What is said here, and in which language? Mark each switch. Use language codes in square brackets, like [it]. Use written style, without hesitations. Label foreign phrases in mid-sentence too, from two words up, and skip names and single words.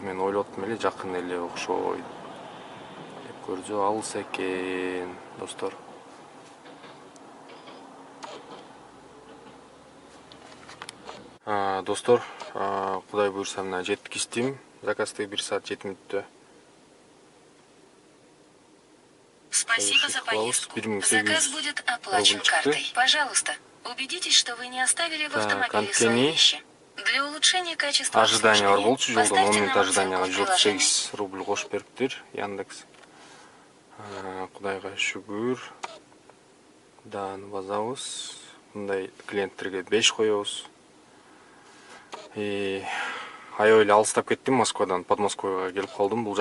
[ky] Мен ойлоптум эле, жакын эле окшойт деп көрдү, алыс экен, достор. Достор, кудай буйрса мына жеткиздим. Заказды 1 саат 7 мүнөттө. [ru] Спасибо за поездку. Заказ будет оплачен картой. Пожалуйста, убедитесь, что вы не оставили в автомобиле свои вещи. Для улучшения качества [ky] Ожидание бар болчу, жолдон 10 [ru] поставьте [ky] мүнөт [ru] нам ожидания, оценку в приложении. [ky] 48 рубль кошуп бериптир Яндекс. Кудайга шүгүр. Дааны базабыз. Мындай клиенттерге 5 коебуз. Аябай эле алыстап кеттим Москвадан, Подмосковьега келип калдым.